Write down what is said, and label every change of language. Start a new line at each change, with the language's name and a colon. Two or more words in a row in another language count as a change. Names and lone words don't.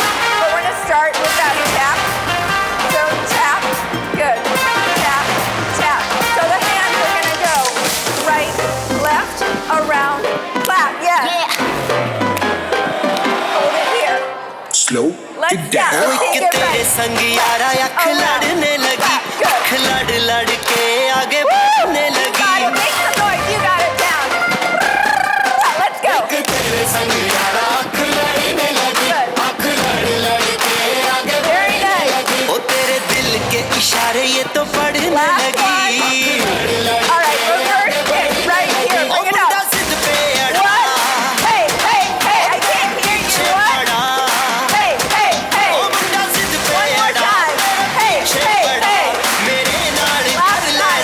English: But we're going to start with that tap. So tap, good. Tap, tap. So the hands are going to go right, left, around, clap. Let's go. Take it right.
Hindi: संग यारा अख लड़ने लगी अख लड़ लड़ के आगे बढ़ने लगी
English: Got it. Make some noise. You got it down. Let's go.
Hindi: तेरे संग यारा अख लड़ने लगी अख लड़ लड़ के आगे
English: Very nice.
Hindi: ओ तेरे दिल के इशारे ये तो पढ़ने लगी
English: All right, reverse kick right here. Bring it up. What? Hey, hey, hey, I can't hear you. What? Hey, hey, hey. One more time. Hey, hey, hey. Last time.